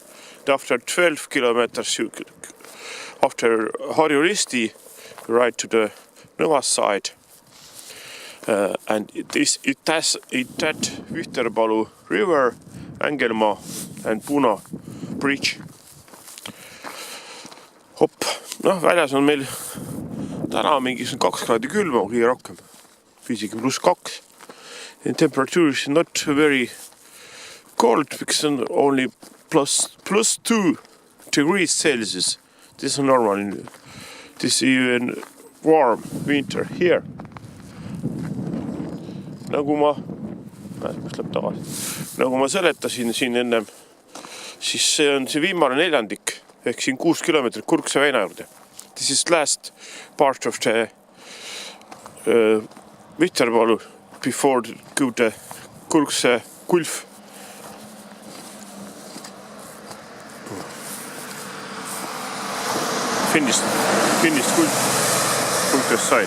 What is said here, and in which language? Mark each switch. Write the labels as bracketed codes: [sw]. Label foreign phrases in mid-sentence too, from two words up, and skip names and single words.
[en] After 12 kilometers after Harju Risti you ride to the Nõva side, and it has that Vihterpalu river, Ängelmaa and Puna bridge. [et] Hopp, väljas on meil täna mingi 2 kraadi külma, kõige rohkem, isegi +2. [en] And temperature is not very cold because only plus 2 degrees Celsius. This is normal. This is even warm winter here. [et] Nagu ma seletasin siin ennem, siis see on see viimane neljandik, ehk siin 6 kilomeetrit Kurkse väina juurde. [en] This is last part of the Vihterpalu before go the Kurkse Kulf. Finished Kulf's side.